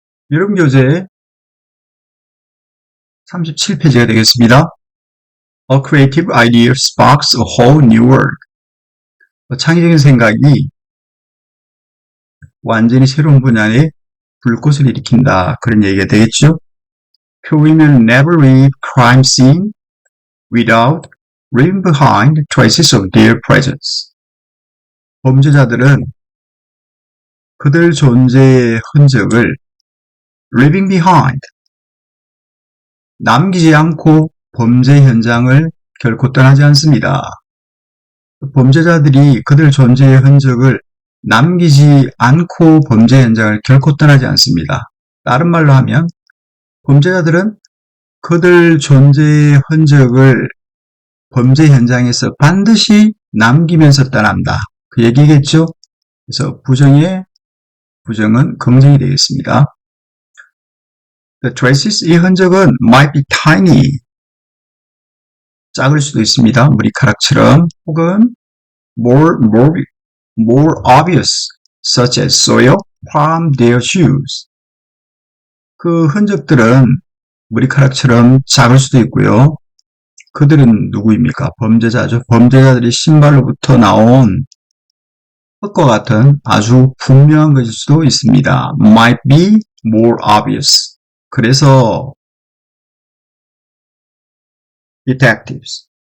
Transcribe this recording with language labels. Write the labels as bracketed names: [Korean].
[Korean] 여러분 교재 37페이지가 되겠습니다. [English] A creative idea sparks a whole new world. [Korean] 창의적인 생각이 완전히 새로운 분야에 불꽃을 일으킨다. 그런 얘기가 되겠죠? [English] Women never leave crime scene without leaving behind traces of their presence. [Korean] 범죄자들은 그들 존재의 흔적을 [English] leaving behind, [Korean] 남기지 않고 범죄 현장을 결코 떠나지 않습니다. 범죄자들이 그들 존재의 흔적을 남기지 않고 범죄 현장을 결코 떠나지 않습니다. 다른 말로 하면 범죄자들은 그들 존재의 흔적을 범죄 현장에서 반드시 남기면서 떠난다. 그 얘기겠죠? 그래서 부정은 긍정이 되겠습니다. [English] The traces, [Korean] 이 흔적은 [English] might be tiny, [Korean] 작을 수도 있습니다. 머리카락처럼. [English] 혹은 more obvious, such as soil from their shoes. [Korean] 그 흔적들은 머리카락처럼 작을 수도 있고요. 그들은 누구입니까? 범죄자죠. 범죄자들이 신발로부터 나온 흙과 같은 아주 분명한 것일 수도 있습니다. [English] Might be more obvious. [Korean] 그래서 [English] detectives.